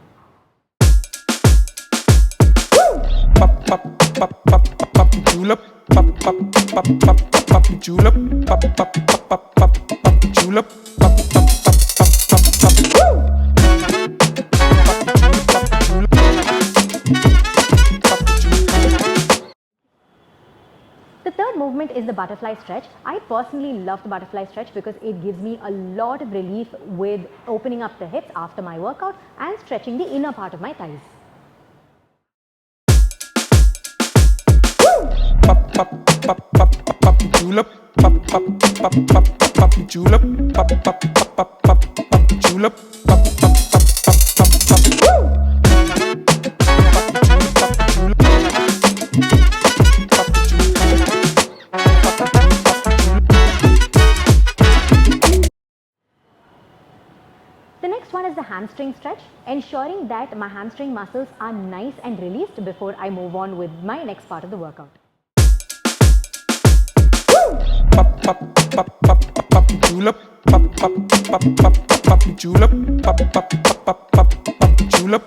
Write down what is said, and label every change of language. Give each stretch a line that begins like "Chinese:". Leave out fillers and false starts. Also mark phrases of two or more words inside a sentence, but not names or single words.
English: Pop, pop, pop, pop, pop, julep. Pop, pop, pop, pop, pop, julep. Pop, pop, pop, pop, pop, julep. Pop, pop, pop, pop, pop, pop. The third movement is the butterfly stretch. I personally love the butterfly stretch because it gives me a lot of relief with opening up the hips after my workout and stretching the inner part of my thighs. Pop, pop, pop, pop, pop, julep. Pop, pop, pop, pop, pop, julep. Pop, pop, pop, pop, pop, julep. Pop, pop, pop, pop, pop, pop. The next one is the hamstring stretch, ensuring that my hamstring muscles are nice and released before I move on with my next part of the workout. Pop, pop, pop, pop, pop, julep. Pop, pop, pop, pop, pop, julep. Pop, pop, pop, pop, pop, julep.